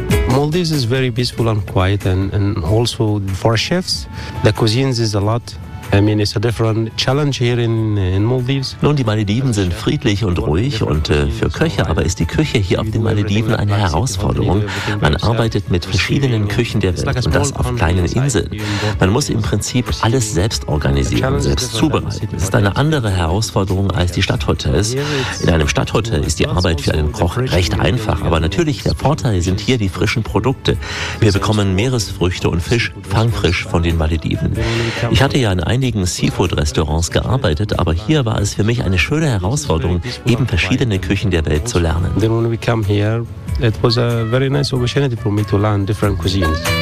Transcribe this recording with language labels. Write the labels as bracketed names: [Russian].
[English] Maldives is very peaceful and quiet and also for chefs, the cuisines is a lot I mean, it's a different challenge here in Maldives. [German] Nun, die Malediven sind friedlich und ruhig und für Köche, aber ist die Küche hier auf den Malediven eine Herausforderung. Man arbeitet mit verschiedenen Küchen der Welt und das auf kleinen Inseln. Man muss im Prinzip alles selbst organisieren, selbst zubereiten. Das ist eine andere Herausforderung als die Stadthotels. In einem Stadthotel ist die Arbeit für einen Koch recht einfach, aber natürlich, der Vorteil sind hier die frischen Produkte. Wir bekommen Meeresfrüchte und Fisch fangfrisch von den Malediven. Ich hatte ja einigen Seafood-Restaurants gearbeitet, aber hier war es für mich eine schöne Herausforderung, eben verschiedene Küchen der Welt zu lernen. [English] Then when we come here, it was a very nice opportunity for me to learn different cuisines.